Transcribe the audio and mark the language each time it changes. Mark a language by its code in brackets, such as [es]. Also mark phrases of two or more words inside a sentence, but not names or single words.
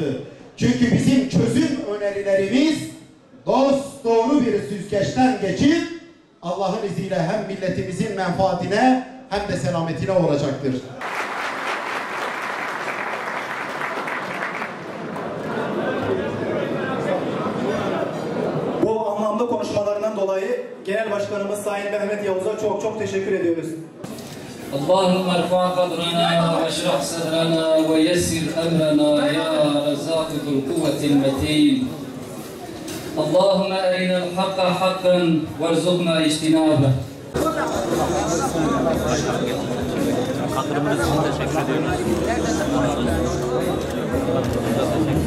[tr] Çünkü bizim çözüm önerilerimiz dost doğru bir süzgeçten geçip Allah'ın izniyle hem milletimizin menfaatine hem de selametine olacaktır. Bu anlamlı konuşmalarından dolayı Genel Başkanımız Sayın Mehmet Yavuz'a çok çok teşekkür ediyoruz. [ar] اللهم ارفع قدرنا واشرح صدرنا ويسر امرنا يا رزاق ذو القوة المتين. اللهم ارنا الحق حقا وارزقنا اجتنابه. [tr] Katılımınız için teşekkür ediyoruz.